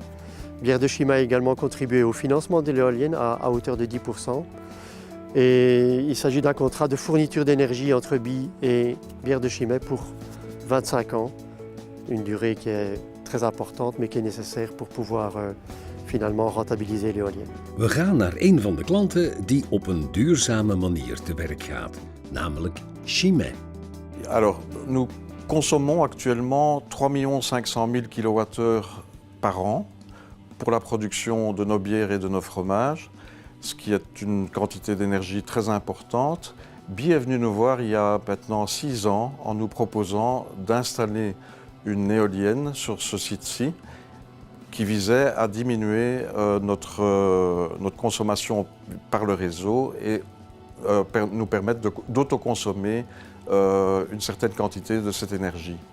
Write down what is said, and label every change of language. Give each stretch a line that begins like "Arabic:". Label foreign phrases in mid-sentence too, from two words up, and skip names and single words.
French: Bière de Chimay a également contribué au financement de l'éolienne à hauteur de 10%. Et il s'agit d'un contrat de fourniture d'énergie entre BE et Bière de Chimay pour 25 ans, une durée qui est très importante mais qui est nécessaire pour pouvoir finalement rentabiliser l'éolienne.
Dutch: We gaan naar een van de klanten die op een duurzame manier te werk gaat, namelijk Chimay.
French: Alors, nous consommons actuellement 3 500 000 kWh par an pour la production de nos bières et de nos fromages, ce qui est une quantité d'énergie très importante. BE est venu nous voir il y a maintenant 6 ans en nous proposant d'installer une éolienne sur ce site-ci qui visait à diminuer notre consommation par le réseau et nous permettre d'autoconsommer une certaine quantité de cette énergie.